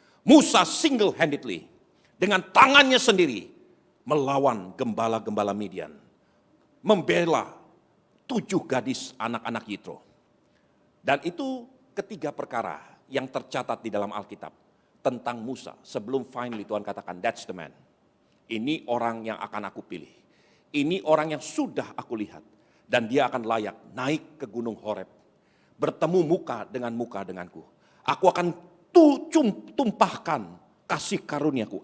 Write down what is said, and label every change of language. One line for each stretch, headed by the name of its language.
Indonesian: Musa single-handedly, dengan tangannya sendiri, melawan gembala-gembala Midian. Membela 7 gadis anak-anak Yitro. Dan itu ketiga perkara yang tercatat di dalam Alkitab tentang Musa. Sebelum finally Tuhan katakan,
English: that's the man.
Indonesian: Ini orang yang akan aku pilih. Ini orang yang sudah aku lihat. Dan dia akan layak naik ke gunung Horeb. Bertemu muka denganku. Aku akan tumpahkan kasih karuniaku.